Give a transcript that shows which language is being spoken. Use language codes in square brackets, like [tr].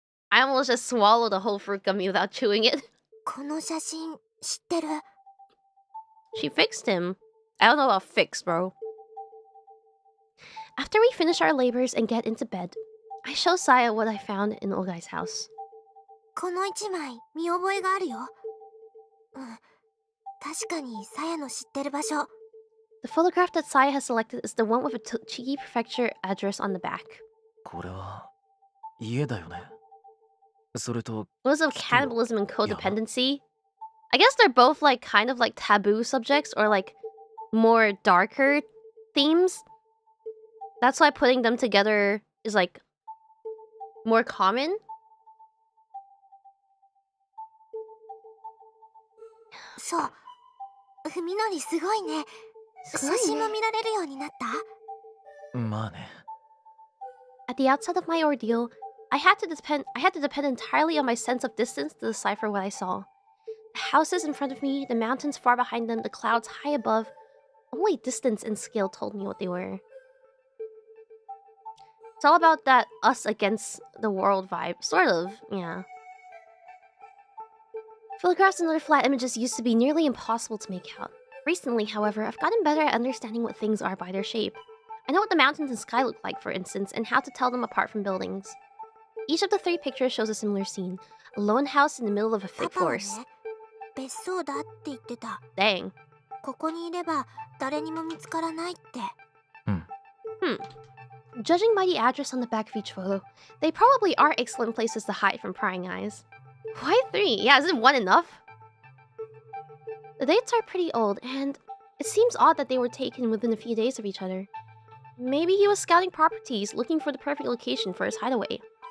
[en] I almost just swallowed the whole fruit gummy without chewing it. [ja] この写真知ってる？ [en] She fixed him. I don't know about fix, bro. After we finish our labors and get into bed, I show Saya what I found in 𝐒𝐲𝐼's house. [ja] この1枚見覚えがあるよ。うん、確かにさやの知ってる場所。 [en] The photograph that Saya has selected is the one with a 𝐒𝐶𝐬 prefecture address on the back. [ja] これは家だよね。それと [en] What is of cannibalism and codependency? I guess they're both like kind of like taboo subjects or like more darker themes. That's why putting them together is like more common. [ja] そう。文則すごいね。写真も見られるようになった？まあね。 [en] At the outset of my ordeal, I had to depend entirely on my sense of distance to decipher what I saw. The houses in front of me, the mountains far behind them, the clouds high above. Only distance and scale told me what they were. It's all about that us against the world vibe. Sort of, yeah. Photographs and other flat images used to be nearly impossible to make out. Recently, however, I've gotten better at understanding what things are by their shape. I know what the mountains and sky look like, for instance, and how to tell them apart from buildings. Each of the 3 pictures shows a similar scene. A lone house in the middle of a thick [ja] パパはね、 [en] forest. [ja] 別荘だって言ってた。 [en] Dang. [ja] ここにいれば誰にも見つからないって。 [en] Judging by the address on the back of each photo, they probably are excellent places to hide from prying eyes. Why 3? Yeah, isn't 1 enough? The dates are pretty old, and it seems odd that they were taken within a few days of each other. Maybe he was scouting properties, looking for the perfect location for his hideaway.